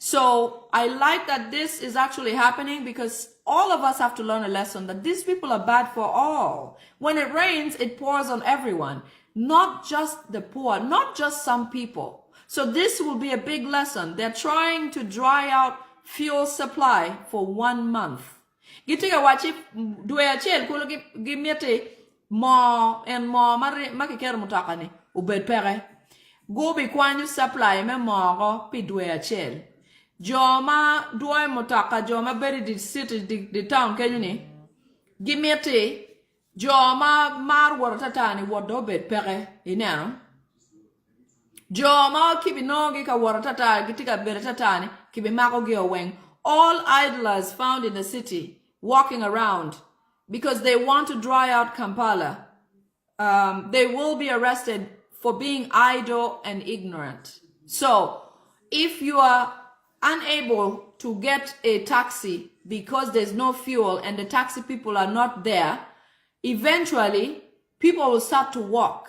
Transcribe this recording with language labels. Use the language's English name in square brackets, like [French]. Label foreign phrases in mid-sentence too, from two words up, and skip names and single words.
[English] So I like that this is actually happening, because all of us have to learn a lesson that these people are bad for all. When it rains, it pours on everyone, not just the poor, not just some people. So this will be a big lesson. They're trying to dry out fuel supply for 1 month. [Acoli] Gitiga wachi dwe achiel kulo gimiete mo en mo makikero mutakani ubed pere. Gobi kwanyu supply me mogo pi dwe achiel. Joma dwe mutaka joma beri di city di town kenyuni. Gimiete joma mar waratatani wado bed pere inero. Joma kibi nogi ka waratata gitika beratatani kibi mako gi oweng. [English] All idlers found in the city walking around because they want to dry out Kampala. They will be arrested for being idle and ignorant. So if you are unable to get a taxi because there's no fuel and the taxi people are not there, eventually people will start to walk.